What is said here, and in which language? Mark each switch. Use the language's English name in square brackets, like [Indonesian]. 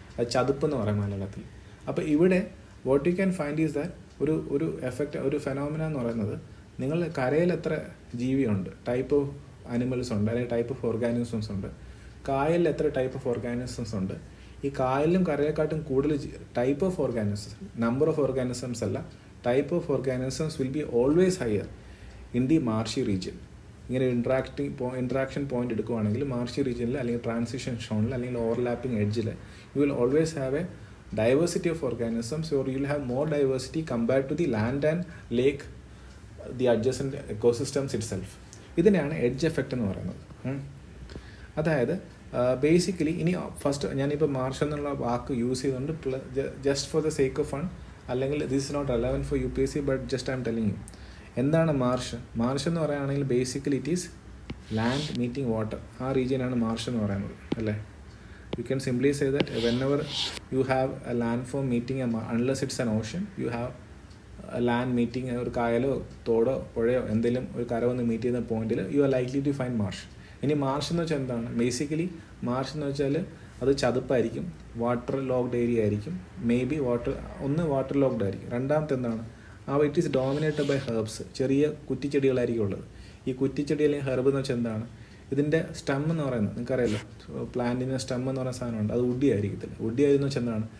[Malayalam] അത് ചതുപ്പ് എന്ന് പറയും മലയാളത്തിൽ. അപ്പോൾ ഇവിടെ [English] what you can find is that [Malayalam] ഒരു എഫക്റ്റ്, ഒരു ഫെനോമിന എന്ന് പറയുന്നത്, നിങ്ങൾ കരയിൽ എത്ര ജീവിയുണ്ട്, [English] type of animals [Malayalam] ഉണ്ട് അല്ലെങ്കിൽ [English] type of organisms [Malayalam] ഉണ്ട്, കായലിൽ എത്ര ടൈപ്പ് ഓഫ് ഓർഗാനിസംസ് ഉണ്ട്. ഈ കായലിലും കരയെക്കാട്ടും കൂടുതൽ [English] type of organisms, number of organisms [Malayalam] അല്ല, [English] Type of organisms will be always higher in the marshy region. [Malayalam] ഇങ്ങനെ ഇൻട്രാക്ഷൻ പോയിന്റ് എടുക്കുകയാണെങ്കിൽ മാർഷി റീജിയനിൽ അല്ലെങ്കിൽ ട്രാൻസിഷൻ സോണിൽ അല്ലെങ്കിൽ ഓവർലാപ്പിംഗ് എഡ്ജിൽ [English] You will always have a diversity of organisms, or you will have more diversity compared to the land and lake, the adjacent ecosystems itself. [Malayalam] ഇതിനെയാണ് edge effect എന്ന് പറയുന്നത്. അതായത് ബേസിക്കലി ഇനി ഫസ്റ്റ് ഞാനിപ്പോൾ മാർഷ് എന്നുള്ള വാക്ക് യൂസ് ചെയ്തുകൊണ്ട് [English] Just for the sake of fun, അല്ലെങ്കിൽ this is not relevant for UPSC, but just I'm telling you. [Malayalam] എന്താണ് മാർഷ്? മാർഷ് എന്ന് പറയുകയാണെങ്കിൽ basically [English] It is land meeting water. [Malayalam] ആ റീജിയനാണ് മാർഷ് എന്ന് പറയുന്നത് അല്ലേ. [English] You can simply say that whenever you have a landform meeting unless it's an ocean, you have a land meeting, [Malayalam] ഒരു കായലോ തോടോ പുഴയോ എന്തെങ്കിലും ഒരു കര വന്ന് മീറ്റ് ചെയ്യുന്ന പോയിന്റിൽ [English] You are likely to find marsh. [Malayalam] ഇനി മാർഷ് എന്ന് വെച്ചാൽ എന്താണ്? ബേസിക്കലി മാർഷ് എന്ന് വെച്ചാൽ അത് ചതുപ്പായിരിക്കും, വാട്ടർ ലോക്ഡ് ഏരിയ ആയിരിക്കും, മേ ബി വാട്ടർ ലോക്ഡ് ആയിരിക്കും. രണ്ടാമത്തെ എന്താണ്? [English] It is dominated by herbs. [Malayalam] ചെറിയ കുറ്റിച്ചെടികളായിരിക്കും ഉള്ളത്. ഈ കുറ്റിച്ചെടി അല്ലെങ്കിൽ ഹെർബ് എന്ന് വെച്ചാൽ എന്താണ്? ഇതിൻ്റെ സ്റ്റം എന്ന് പറയുന്നത് നിങ്ങൾക്കറിയാലോ, പ്ലാന്റിൻ്റെ സ്റ്റം എന്ന് പറയുന്ന സാധനമുണ്ട്, അത് വുഡി ആയിരിക്കത്തില്ല. വുഡി ആയിരുന്നു വെച്ചാൽ എന്താണ്?